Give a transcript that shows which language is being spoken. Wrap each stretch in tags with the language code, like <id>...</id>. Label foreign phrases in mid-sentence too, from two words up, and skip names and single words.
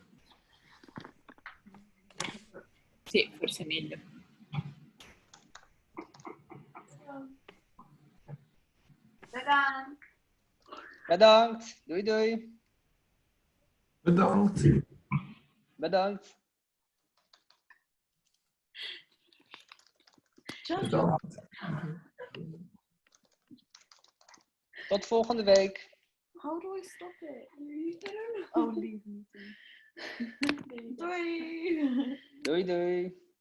<it>Sì, forse è meglio.</it> <nl>Bedankt. Bedankt. Doei, doei. Bedankt. Bedankt. Bedankt. Tot volgende week.</nl> <en>How do I stop it? Oh, leave meeting.</en> <nl>Doei. Doei, doei.</nl>